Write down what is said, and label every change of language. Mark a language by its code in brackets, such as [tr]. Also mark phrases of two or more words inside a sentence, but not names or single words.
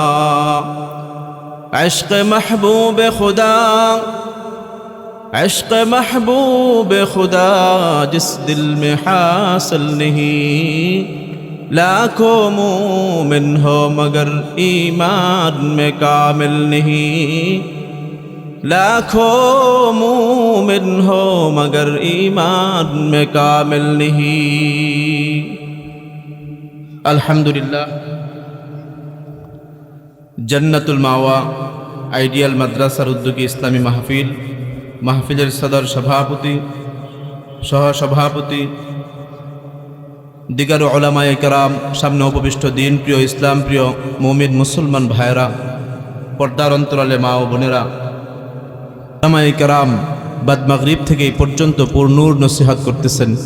[ur] عشق محبوب خدا عشق محبوب خدا جس دل میں حاصل نہیں لاکھوں مومن ہو مگر ایمان میں کامل نہیں لاکھوں مومن ہو مگر ایمان میں کامل نہیں الحمدللہ [bn] জান্নাতুল মাওয়া আইডিয়াল মাদ্রাসার উদ্যোগী ইসলামী মাহফিলের সদর সভাপতি সহসভাপতি দিগার উলামায়ে কেরাম সামনে উপবিষ্ট দিন প্রিয় ইসলাম প্রিয় মুমিন মুসলমান ভাইরা পর্দার অন্তরালে মা ও বোনেরা উলামায়ে কেরাম বাদ মাগরিব থেকে এই পর্যন্ত পূর্ণুর নসিহত করতেছেন